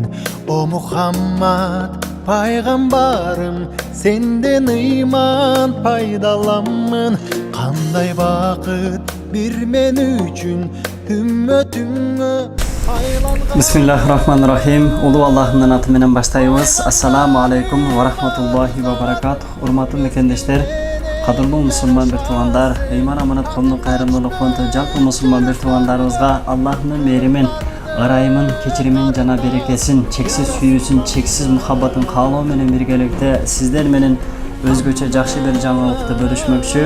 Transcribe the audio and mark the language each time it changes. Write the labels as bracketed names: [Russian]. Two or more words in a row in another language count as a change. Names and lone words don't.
[Kyrgyz] О Мухаммад пайгамбарым, сенден ыйман пайдаламын. Кандай бакыт бир мен үчүн үммөтүңө айланган. Бисмиллахиррахманиррахим. Улуу Аллахымдын аты менен баштайбыз. [Arabic] السلام عليكم ورحمة الله وبركاته. [Kyrgyz] Урматтуу мекендештер, кадырлуу мусулман бир туугандар, ыйман аманат колунун кайрымдуулук фонду жалпы мусулман бир туугандарыбызга Аллахтын мээримин, ырайымын, кечиримин жана берекесин, чексиз сүйүүсүн, чексиз мухаббатын каалоо менен биргеликте сиздер менен өзгөчө жакшы бир жаңылыкты бөлүшмөкчү.